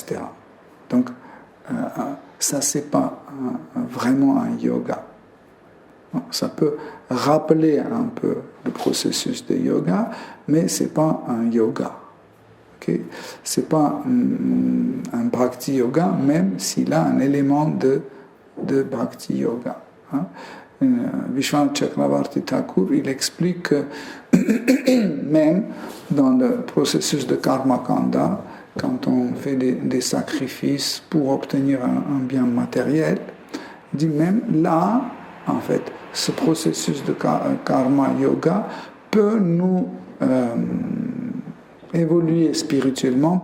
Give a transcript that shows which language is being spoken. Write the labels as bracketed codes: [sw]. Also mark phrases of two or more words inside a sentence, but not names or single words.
[fr] Donc, ça, c'est pas vraiment un yoga. Ça peut rappeler un peu le processus de yoga, mais c'est pas un yoga. Okay? C'est pas un [sa] bhakti yoga, [fr] même s'il a un élément de [sa] bhakti yoga. [fr] Vishwanath Chakravarti Thakur, il explique que même dans le processus de [sa] karma kanda, [fr] quand on fait des sacrifices pour obtenir un bien matériel, il dit même là, en fait, ce processus de [sa] karma yoga [fr] peut nous évoluer spirituellement.